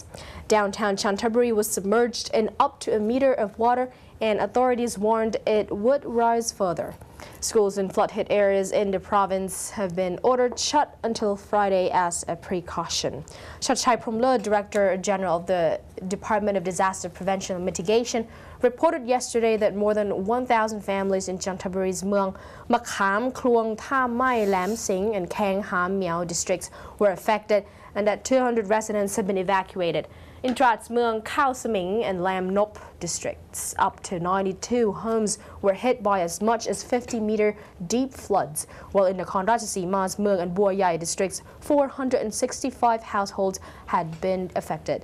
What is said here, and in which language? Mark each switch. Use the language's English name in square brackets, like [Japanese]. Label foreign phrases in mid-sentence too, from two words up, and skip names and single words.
[English] Downtown Chanthaburi was submerged in up to a meter of water, and authorities warned it would rise further. Schools in flood-hit areas in the province have been ordered shut until Friday as a precaution. Chachai Promler, Director General of the Department of Disaster Prevention and Mitigation, reported yesterday that more than 1,000 families in Chanthaburi's Muang, Makham, Kluang, Tha Mai, Lam Sing, and Kang Ham Miao districts were affected, and that 200 residents have been evacuated. In Trat's Muang, Khao Saming, and Lam Nop districts, up to 92 homes were hit by as much as 50-meter deep floods, while in the Nakhon Ratchasima's Muang and Bua Yai districts, 465 households had been affected.